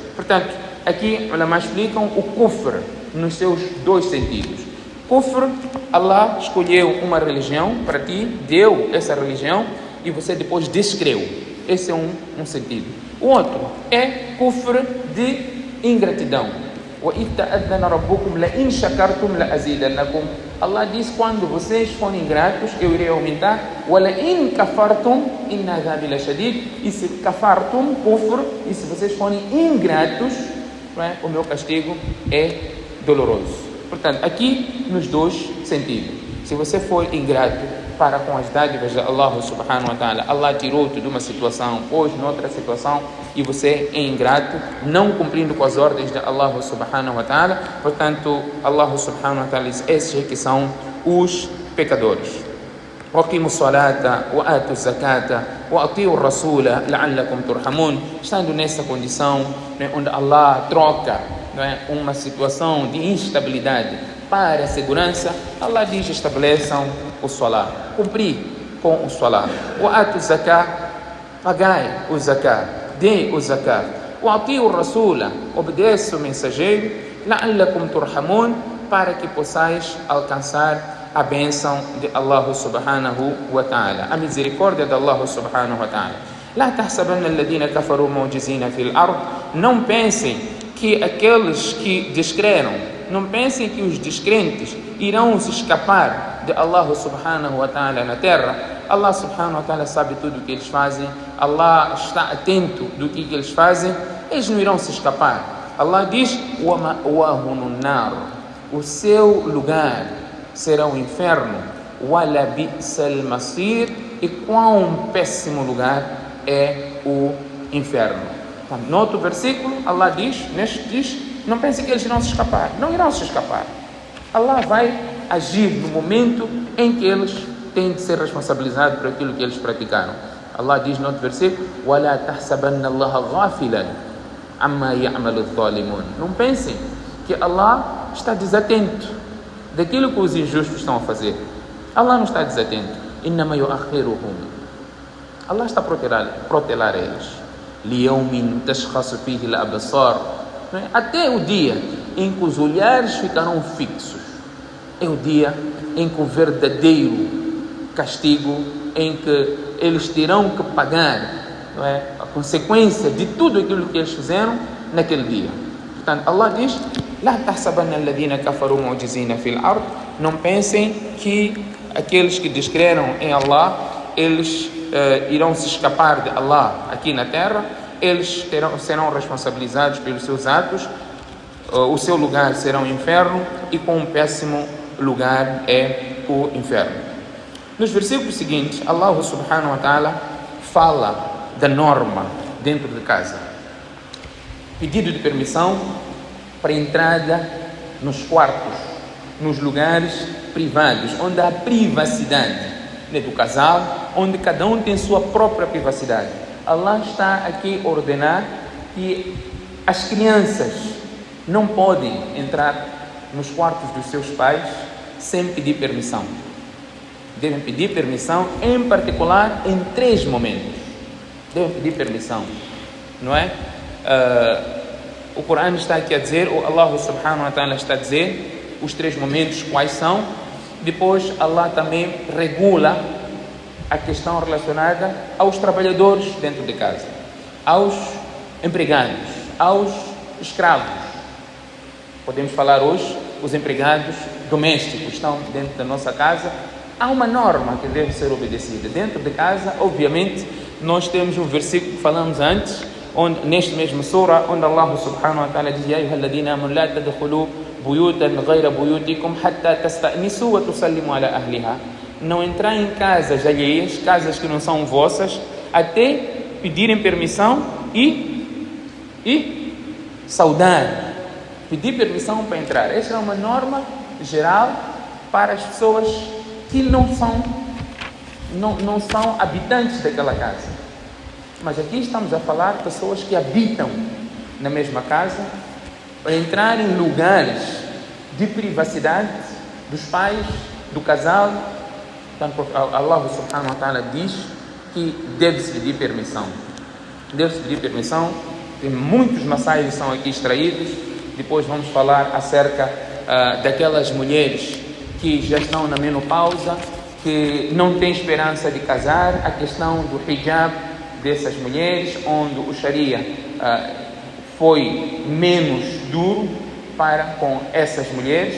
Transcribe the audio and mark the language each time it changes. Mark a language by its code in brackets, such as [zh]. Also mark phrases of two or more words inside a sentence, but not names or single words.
[pt] Portanto, aqui ulama explicam o kufr nos seus dois sentidos. Kufr, Allah escolheu uma religião para ti, deu essa religião e você depois descreu. Esse é um sentido. O outro é kufr de ingratidão. [ar] وَإِذْ تَأَذَّنَ رَبُّكُمْ لَإِنْ شَكَرْتُمْ لَأَزِيدَنَّكُمْ. [pt] Allah diz: quando vocês forem ingratos, eu irei aumentar. [ar] وَلَإِنْ كَفَرْتُمْ إِنَّ عَذَابِي لَشَدِيدٌ. [pt] E se [ar] كفرتم كفر, [pt] e se vocês forem ingratos, não é? O meu castigo é doloroso. Portanto, aqui nos dois sentidos. Se você for ingrato para com as dádivas de Allah [ar] سبحانه وتعالى, [pt] Allah tirou-te de uma situação, pôs noutra situação, e você é ingrato, não cumprindo com as ordens de Allah [ar] سبحانه وتعالى, [pt] portanto, Allah [ar] سبحانه وتعالى [pt] diz: esses que são os pecadores. [ar] وَقِيمُوا الصَّلَاةَ وَآتُوا الزَّكَاةَ وَأَطِيعُوا الرَّسُولَ لَعَلَّكُمْ تُرْحَمُونَ. [pt] Estando nessa condição, né, onde Allah troca, né, uma situação de instabilidade para a segurança, Allah diz: estabeleçam o salat, cumprir com o salat. [ar] وَآتُوا الزَّكَاةَ, [pt] pagai o zakat, dê o zakat. [ar] وَأَطِيعُوا الرَّسُولَ, [pt] obedeça o mensageiro. [ar] لَعَلَّكُمْ تُرْحَمُونَ, [pt] para que possais alcançar a bênção de Allah [ar] سبحانه وتعالى, [pt] a misericórdia de Allah [ar] سبحانه وتعالى. لا تحسبن الذين كفروا معجزين في الأرض. [pt] Não pensem que aqueles que descreram, não pensem que os descrentes irão se escapar de Allah [ar] سبحانه وتعالى [pt] na terra. Allah [ar] سبحانه وتعالى [pt] sabe tudo o que eles fazem, Allah está atento do que eles fazem, eles não irão se escapar. Allah diz: [ar] وَمَأْوَاهُمُ النَّارُ, [pt] o seu lugar será o inferno. [ar] وَلَبِئْسَ الْمَصِيرُ, [pt] e quão péssimo lugar é o inferno. Então, no outro versículo, Allah diz, não pense que eles irão se escapar. Não irão se escapar. Allah vai agir no momento em que eles têm de ser responsabilizados por aquilo que eles praticaram. Allah diz no outro versículo: [ar] وَلَا تَحْسَبَنَّ اللَّهَ غَافِلًا عَمَّا يَعْمَلُ الظَّالِمُونَ. [pt] Não pensem que Allah está desatento daquilo que os injustos estão a fazer. Allah não está desatento. [ar] إِنَّمَا يُؤَخِّرُهُمْ, [pt] Allah está a protelar eles. [ar] لِيَوْمٍ تَشْخَصُ فِيهِ الْأَبْصَارُ, [pt] até o dia em que os olhares ficarão fixos. É o dia em que o verdadeiro castigo, em que eles terão que pagar, não é, a consequência de tudo aquilo que eles fizeram naquele dia. Portanto, Allah diz: [ar] لا تحسبن الذين كفروا معجزين في الأرض. [pt] Não pensem que aqueles que descreram em Allah, eles irão se escapar de Allah aqui na terra. Eles serão responsabilizados pelos seus atos. O seu lugar será o inferno, e com um péssimo lugar é o inferno. Nos versículos seguintes, Allah [ar] سبحانه وتعالى [pt] fala da norma dentro de casa. Pedido de permissão para entrada nos quartos, nos lugares privados, onde há privacidade, né, do casal, onde cada um tem sua própria privacidade. Allah está aqui a ordenar que as crianças não podem entrar nos quartos dos seus pais sem pedir permissão. Devem pedir permissão, em particular, em 3 momentos. Devem pedir permissão, não é? O Corão está aqui a dizer, o Allah [ar] سبحانه وتعالى [pt] está a dizer os 3 momentos quais são. Depois Allah também regula a questão relacionada aos trabalhadores dentro de casa, aos empregados, aos escravos. Podemos falar hoje, os empregados domésticos estão dentro da nossa casa. Há uma norma que deve ser obedecida. Dentro de casa, obviamente, nós temos um versículo que falamos antes, onde, neste mesmo surah, onde Allah [ar] سبحانه وتعالى [pt] diz: [ar] يَا أَيُّهَا الَّذِينَ آمَنُوا لَا تَدْخُلُوا بُيُوتًا غَيْرَ بُيُوتِكُمْ حَتَّى تَسْتَأْنِسُوا وَتُسَلِّمُوا عَلَى أَهْلِهَا. [pt] Não entrar em casas alheias, casas que não são vossas, até pedirem permissão e saudar. Pedir permissão para entrar. Esta é uma norma geral para as pessoas que não são habitantes daquela casa. Mas aqui estamos a falar de pessoas que habitam na mesma casa, para entrar em lugares de privacidade dos pais, do casal. Então, Allah [ar] سبحانه وتعالى [pt] diz que deve-se pedir permissão. Deve-se pedir permissão. Tem muitos massais que são aqui extraídos. Depois vamos falar acerca daquelas mulheres que já estão na menopausa, que não têm esperança de casar, a questão do hijab dessas mulheres, onde o Sharia foi menos duro, para com essas mulheres.